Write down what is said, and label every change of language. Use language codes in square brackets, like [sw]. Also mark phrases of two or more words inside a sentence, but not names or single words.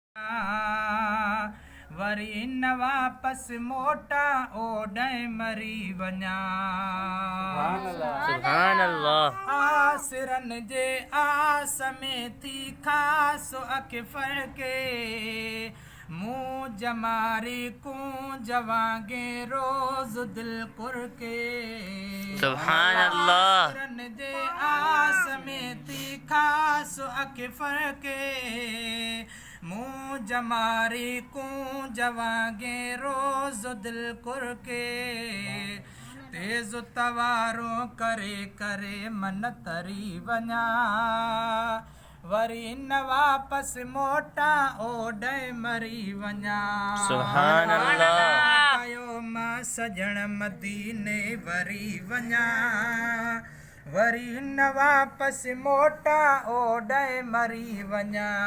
[sd] वरी न वापस मोटा ओॾे मरी वञा। [ar] سبحان الله. [sd] आसिरन जे आस में थी खास अख फरके मुँह जमारी कूं जवागे रोज दिल कुरके। [ar] سبحان الله. [sd] आसिरन जे आस में थी खास अख फरके मुँह जमारी कूं जवागे रोज दिल कुरके। तेज तवारो करे करे मन तरी वञा। वरी न वापस मोटा ओॾे मरी वञा। [ar] سبحان الله. [sd] कयो मां सजण मदीने वरी वञा। वरी न वापस मोटा ओॾे मरी वञा।